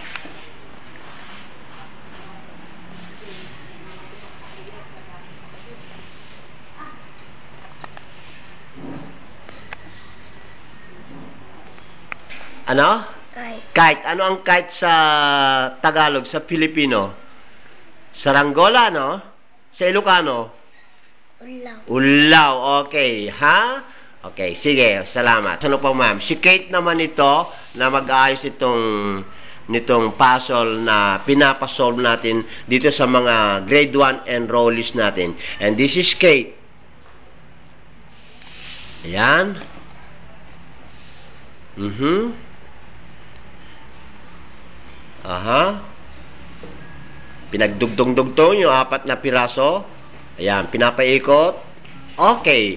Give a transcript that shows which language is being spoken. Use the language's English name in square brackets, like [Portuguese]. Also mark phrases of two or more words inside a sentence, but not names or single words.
[Filipino] Ano? Kite. Ano ang kite sa Tagalog, sa Filipino? Saranggola, no? Sa Ilocano? [Iloko] Ulaw. Ulaw. [Filipino] Okay. Ha? Okay. Sige. Salamat. Ano pa, ma'am? Si Kate naman ito na mag-aayos nitong puzzle na pinapasolve natin dito sa mga [English] grade 1 enrollees [Filipino] natin. [English] And this is Kate. [Filipino] Ayan. Aha. Pinagdugtong-dugtong yung 4 na piraso. Ayan, pinapaikot. Okay.